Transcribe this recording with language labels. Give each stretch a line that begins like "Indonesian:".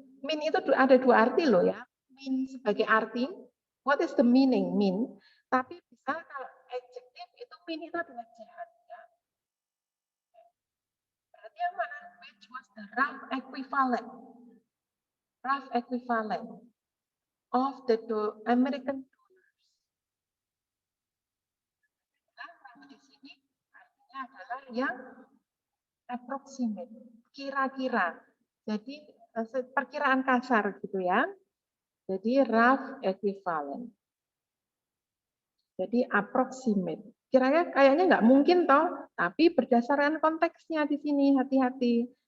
Indonesian: Mean itu ada dua arti loh ya. Mean sebagai arti,
English: what is the meaning mean?
Indonesian: Tapi bisa kalau adjective itu mean itu adalah jahat ya. Berarti yang mana?
English: Which was the rough equivalent? Rough equivalent of the American dollars.
Indonesian: Nah, di sini artinya adalah yang approximate, kira-kira. Jadi perkiraan kasar gitu ya. Jadi rough equivalent. Jadi approximate. Kayaknya nggak mungkin toh, tapi berdasarkan konteksnya di sini hati-hati.